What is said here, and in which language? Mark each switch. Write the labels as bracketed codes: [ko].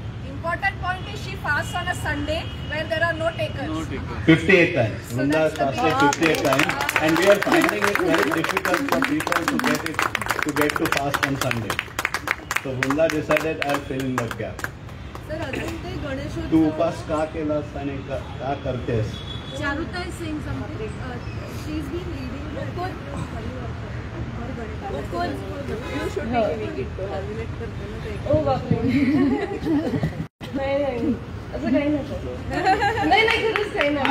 [en] important point is she fasts on a Sunday where there are no takers. 58 times. So Vrunda has fasted 58 times, and we are finding it very difficult for people to get to fast on Sunday. So Vrunda decided I'll fill in that gap. [mr] Sir, अजून ते गणेशोत्सव तू उपास का केलास आणि का करतेस? [en] Charuta is saying something. She's been leading. You should be giving it to her. [mr] ओ बापरे. नाही असं काही नाही खरंच काही नाही.